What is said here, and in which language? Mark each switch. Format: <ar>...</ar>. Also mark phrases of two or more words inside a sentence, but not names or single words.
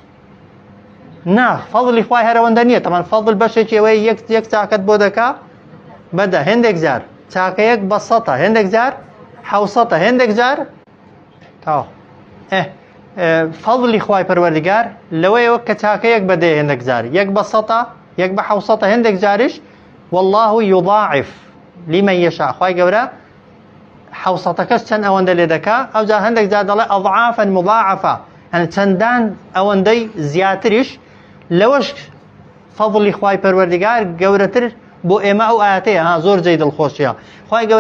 <ckb>نا فەضلی خوای هەرەوەندە نییە تەمان فەضل بەشێکی ئەوەی یەک چاکەت بۆ دەکا بەدە هێندێک جار چاکەیەک بە سەتە هێندێک جار حەوسەتە هێندێک جار تاوە فەضلی خوای پەروەردگار لەوەیەوە کە چاکەیەک بەدێ هێندێک جار یەک بە سەتە یەک بە حەوسەتە هێندێک جاریش</ckb> <ar>والله يضاعف لمن يشاء</ar> <ckb>خوای گەورە حەوسەتەکەش چەند ئەوەندە لێ دەکا ئەو جار هەندێک جار دەڵێ</ckb> <ar>ئەضعافا مضاعفە</ar> <ckb>یعنی چەندان ئەوەندەی زیاتریش لەوەش فەضلی خوای پەروەردگار گەورەتر بۆ ئێمە ئەو ئاەتەیە ها زۆر جێی دڵخۆشیە خوای گەورە</ckb>